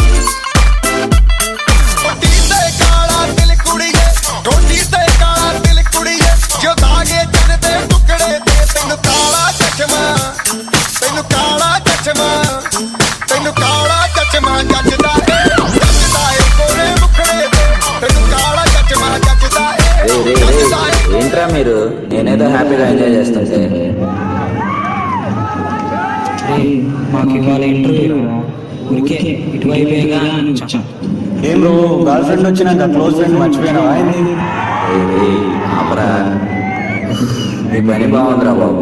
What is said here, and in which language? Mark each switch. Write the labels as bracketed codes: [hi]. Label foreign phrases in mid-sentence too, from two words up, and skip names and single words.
[pa] ਕੋਟੀ ਤੇ ਕਾਲਾ ਦਿਲ ਕੁੜੀਏ, ਕੋਟੀ ਤੇ ਕਾਲਾ ਦਿਲ ਕੁੜੀਏ, ਜੋ ਦਾਗੇ ਜਨ ਦੇ ਟੁਕੜੇ ਤੇ ਤੈਨੂੰ ਕਾਲਾ ਚਸ਼ਮਾ, ਤੈਨੂੰ ਕਾਲਾ ਚਸ਼ਮਾ, ਤੈਨੂੰ ਕਾਲਾ ਚਸ਼ਮਾ ਜਚਦਾ ਹੈ ਕੋਰੇ ਮੁਖੜੇ ਤੇ ਤੈਨੂੰ ਕਾਲਾ ਚਸ਼ਮਾ ਜਚਦਾ ਹੈ कोरे मुखड़े ते तेनू काला चश्मा जचदा है। [te] ఏంట్రా మీరు, నేనేదో హ్యాపీగా ఎంజాయ్ చేస్తుంటే. మాకు ఇవాళ ఇంటర్వ్యూ ఊరికే ఇటువైపుగా అని వచ్చాం. ఏం బ్రో, [en] girl friend [te] వచ్చినాక [en] close friend [te] మర్చిపోయినావా? ఆపరా, మీ పని బాగుందిరా బాబు.